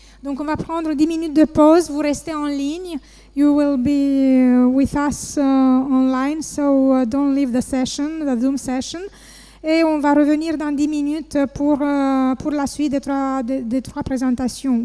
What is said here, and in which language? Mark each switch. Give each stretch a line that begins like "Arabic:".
French: Donc on va prendre 10 minutes de pause, vous restez en ligne.
English: You will be with us online, so don't leave the session, the Zoom session.
French: Et on va revenir dans 10 minutes pour la suite des trois présentations.